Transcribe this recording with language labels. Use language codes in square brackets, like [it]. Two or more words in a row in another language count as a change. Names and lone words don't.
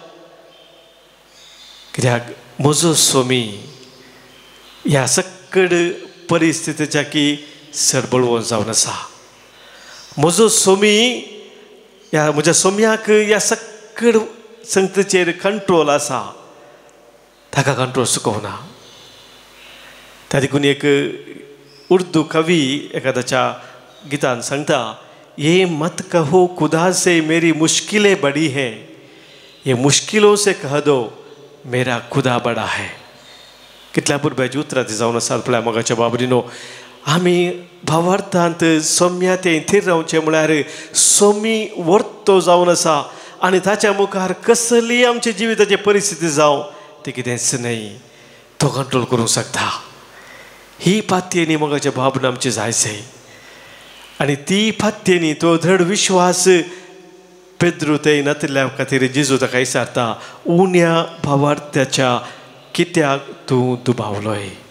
[kok] कित्याक म्हजो सोमी ह्या सकड परिस्थितीच्या की सरबळवून जावन आसा म्हजो सोमी ह्या म्हज्या सोम्याक ह्या सकड संगतीचेर कंट्रोल आसा ताका कंट्रोल सुकोवना त्या देखून एक उर्दू कवी एखाद्याच्या गितान सांगता [ur] یہ مت کہو خدا سے میری مشکلیں بڑی ہیں یہ مشکلوں سے کہہ دو میرا خدا بڑا ہے [kok] कितल्या पुरब्याची उतरां ती जावन आसात पळय मोगाच्या बाबरीनो आमी भावार्थांत सोम्या ते थीर रावचें म्हळ्यार सोमी वर्तो जावन आसा आनी ताच्या मुखार कसली आमच्या जिविताची परिस्थिती जावं ती कितेंच न्हय तो कंट्रोल करूंक शकता ही पातयेनी मोगाच्या भावना आमची जायचे आनी ती पातयेनी तो दृढ विश्वास पेद्रू ते नतल्या खातीर जेजू ताका विचारता उण्या भावार्थ्याच्या कित्याक तूं दुबावलोय